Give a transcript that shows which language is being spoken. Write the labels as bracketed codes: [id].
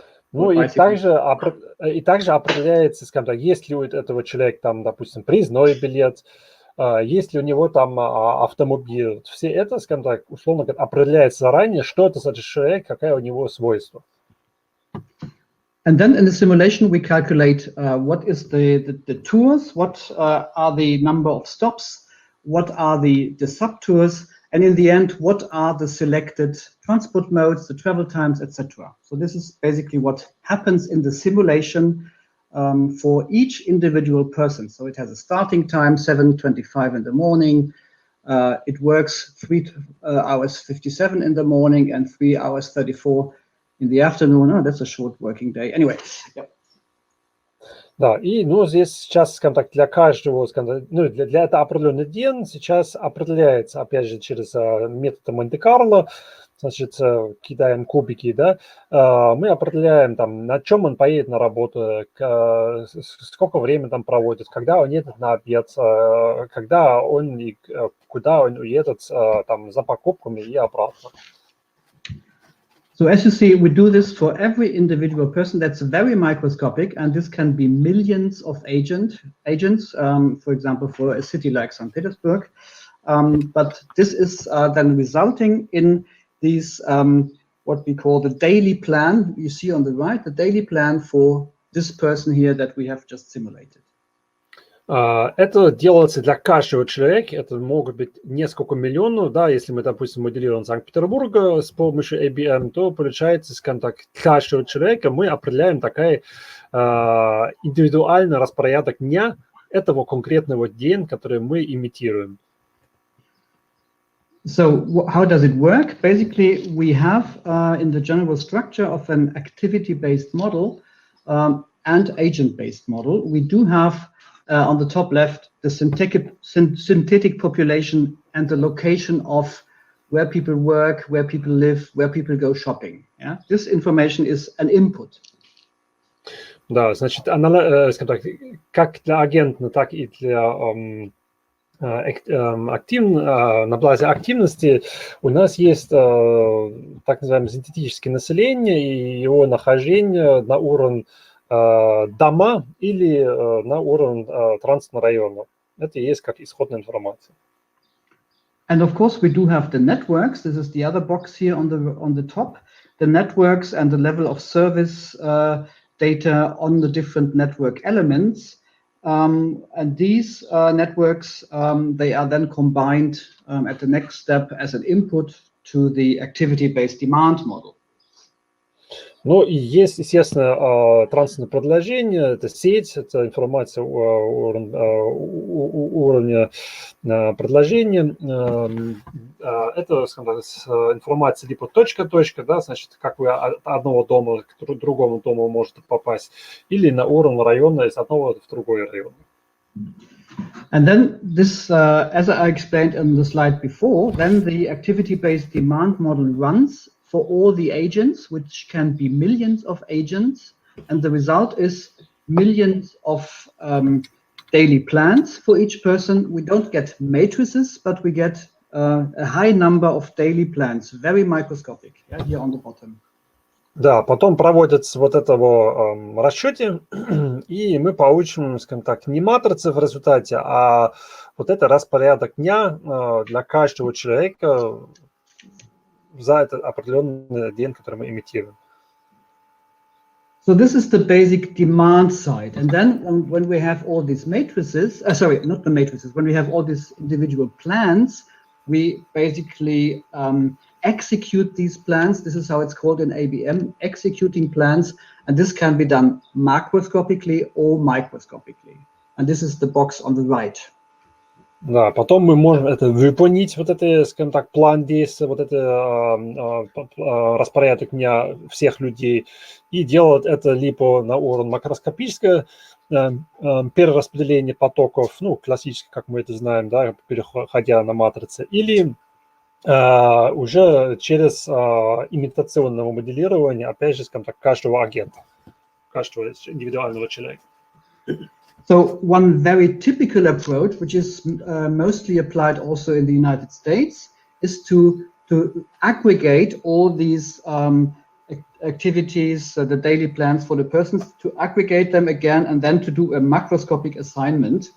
[ru] Ну и также определяется, скажем так, есть ли у этого человека там, допустим, проездной билет, есть ли у него там автомобиль. Все это, скажем так, условно говоря, определяется заранее, что это за человек, какая у него свойства. [en] And then in the simulation we calculate what is the tours, what are the number of stops, what are the subtours, and in the end, what are the selected transport modes, the travel times, etc. So this is basically what happens in the simulation for each individual person. So it has a starting time, 7:25 in the morning. It works 3 hours 57 in the morning and 3 hours 34 in the afternoon. Oh, that's a short working day. Anyway, yeah. [ru] Да, и, ну, здесь сейчас, скажем так, для каждого, скажем так, ну, для этого определенный день сейчас определяется, опять же, через метод Монте-Карло, значит, кидаем кубики, да, мы определяем, там, на чем он поедет на работу, сколько времени там проводит, когда он едет на обед, когда он и куда он уедет, там, за покупками и обратно. [en] So as you see, we do this for every individual person. That's very microscopic, and this can be millions of agents, for example, for a city like St. Petersburg. But this is then resulting in these, what we call the daily plan. You see on the right, the daily plan for this person here that we have just simulated. [ru] Это делается для каждого человека, это могут быть несколько миллионов, да, если мы, допустим, моделируем Санкт-Петербурга с помощью ABM, то получается, скажем так, каждого человека мы определяем такой индивидуальный распорядок дня этого конкретного дня, который мы имитируем. [en] So how does it work? Basically, we have in the general structure of an activity-based model and agent-based model, we do have on the top left the synthetic population and the location of where people work, where people live, where people go shopping. Yeah? This information is an input. [ru] Да, значит, скажем так, как для агента, так и для на базе активности у нас есть так называемое синтетическое население и его нахождение на уровне дома или на уровне транспортного района. Это и есть как исходная информация. [en] And of course, we do have the networks. This is the other box here on the top. The networks and the level of service data on the different network elements. And these networks, they are then combined at the next step as an input to the activity-based demand model. [ru] Ну и есть, естественно, транспортное предложение, это сеть, это информация уровня предложения. Это, скажем так, информация либо точка-точка, да, значит, как вы от одного дома к другому дому можете попасть, или на уровень района из одного в другой район. [en] And then this, as I explained in the slide before, then the activity-based demand model runs for all the agents, which can be millions of agents, and the result is millions of daily plans for each person. We don't get matrices, but we get a high number of daily plans, very microscopic, yeah, here on the bottom. [ru] Да, потом проводится вот этого расчете, и мы получим, скажем так, не матрицы в результате, а вот это распорядок дня для каждого человека за этот определенный день, который мы имитируем. [en] So this is the basic demand side. And then when we have all these matrices, sorry, not the matrices, when we have all these individual plans, we basically execute these plans. This is how it's called in ABM, executing plans. And this can be done macroscopically or microscopically. And this is the box on the right. [ru] Да, потом мы можем это выполнить, вот это, скажем так, план действия, вот это распорядок дня всех людей, и делать это либо на уровне макроскопического перераспределения потоков, ну, классически, как мы это знаем, да, переходя на матрицы, или уже через имитационное моделирование, опять же, скажем так, каждого агента, каждого индивидуального человека. [en] So one very typical approach, which is mostly applied also in the United States, is to aggregate all these activities, the daily plans for the persons, to aggregate them again and then to do a macroscopic assignment.